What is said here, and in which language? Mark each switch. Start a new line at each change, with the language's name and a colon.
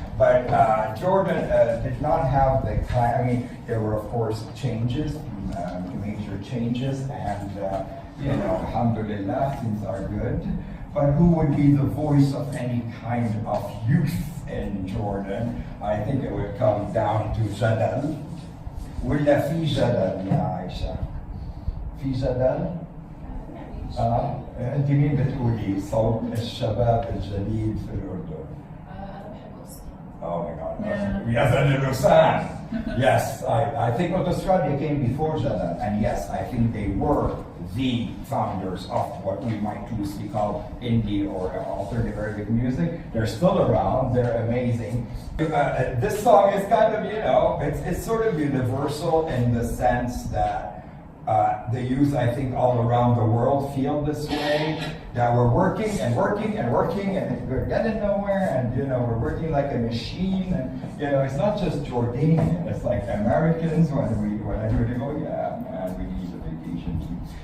English: But Jordan did not have the kind, I mean, there were, of course, changes, major changes, and, you know, alhamdulillah, things are good. But who would be the voice of any kind of youth in Jordan? I think it would come down to Jadal.
Arabic: ولا في جدل يا عائشة؟ في جدل؟ أنت مين بتقولي صوت الشباب الجديد في الأردن؟
English: Oh my God! Yeah. Yes, I think Autostrad came before Jadal, and yes, I think they were the founders of what we might loosely call indie or alternative Arabic music. They're still around. They're amazing. This song is kind of, you know, it's sort of universal in the sense that the youth, I think, all around the world feel this way, that we're working and working and working and we're getting nowhere, and, you know, we're working like a machine, and, you know, it's not just Jordanian, it's like Americans when I do it, they go, "Yeah, man, we need a vacation too."